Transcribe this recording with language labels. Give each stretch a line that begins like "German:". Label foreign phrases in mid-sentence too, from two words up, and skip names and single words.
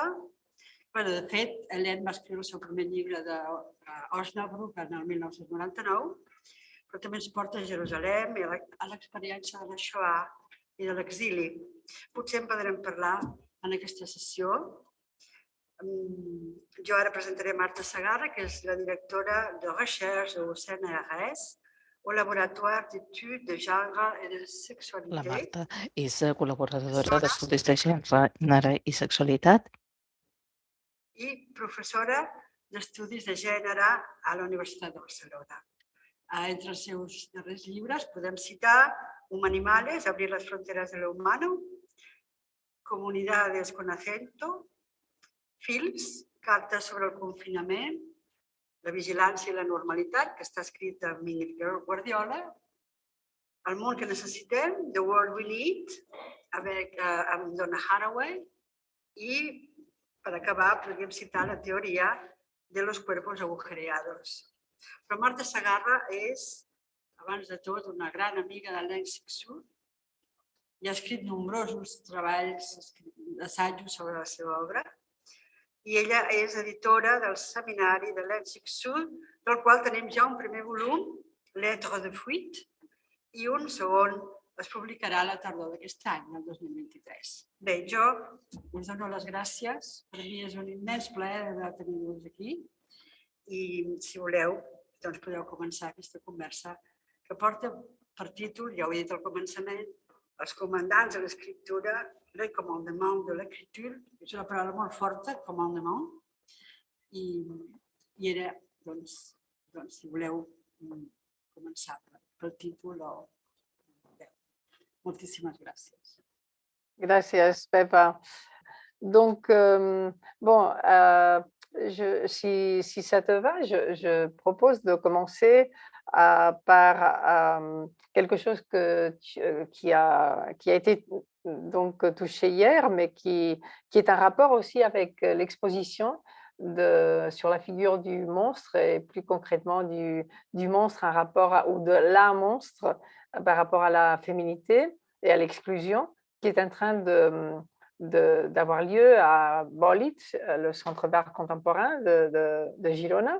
Catalan: De fet, Hélène va escriure el seu primer llibre d'Osnabrück en el 1999, però també ens porta a Jerusalem i a l'experiència de la Shoah i de l'exili. Potser en podrem parlar en aquesta sessió. Jo ara presentaré Marta Segarra, que és la directora de
French: recherche au CNRS, au Laboratoire d'études de genre et de sexualité.
Catalan: La Marta és col·laboradora d'estudis de gènere i sexualitat i professora d'estudis de gènere a la Universitat de Barcelona. Entre els seus darrers llibres podem citar Humanimales, abrir las fronteras de lo humano, Comunidades con acento, Fils, cartes sobre el confinament, la vigilància i la normalitat, que està escrita amb Ingrid Guardiola, El món que necessitem, The World We Need, amb Donna Haraway, i per acabar podríem citar la teoria de los cuerpos agujereados. Però Marta Segarra és, abans de tot, una gran amiga de l'ENSICSU i ha escrit nombrosos treballs, assajos sobre la seva obra. I ella és editora del seminari de l'ENSICSU, del qual tenim ja un primer volum, Lettres de Fuite, i un segon es publicarà a la tardor d'aquest any, el 2023. Bé, jo us dono les gràcies. Per mi és un immens plaer de tenir-vos aquí. I si voleu, doncs podeu començar aquesta conversa que porta per títol, ja ho he dit al començament, Els comandants de l'escriptura,
French: le commandement de l'écriture,
Catalan: és una paraula molt forta, commandement, i era, doncs, si voleu començar pel títol o... Moltíssimes gràcies.
Spanish: Gracias, Pepa.
French: Donc, bon, si ça te va, je propose de commencer par quelque chose qui a été donc touché hier, mais qui est un rapport aussi avec l'exposition sur la figure du monstre et plus concrètement du monstre, un rapport ou de la monstre par rapport à la féminité et à l'exclusion qui est en train d'avoir lieu à Bolit, le centre d'art contemporain de Girona.